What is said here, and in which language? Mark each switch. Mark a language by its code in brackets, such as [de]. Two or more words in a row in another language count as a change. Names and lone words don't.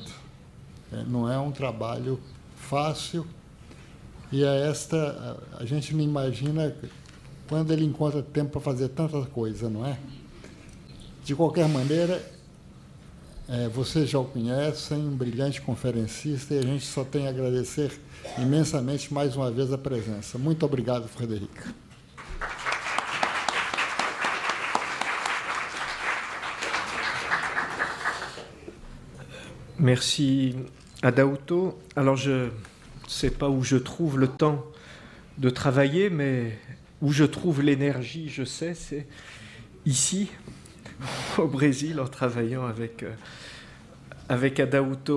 [pt] Não é um trabalho fácil, e a gente não imagina quando ele encontra tempo para fazer tanta coisa, não é? De qualquer maneira, vocês já o conhecem, um brilhante conferencista, e a gente só tem a agradecer imensamente mais uma vez a presença. Muito obrigado, Frederic. [fr] Merci Adauto. Alors, je ne sais pas où je trouve le temps de travailler, mais où je trouve l'énergie, je sais, c'est ici, au Brésil, en travaillant avec Adauto.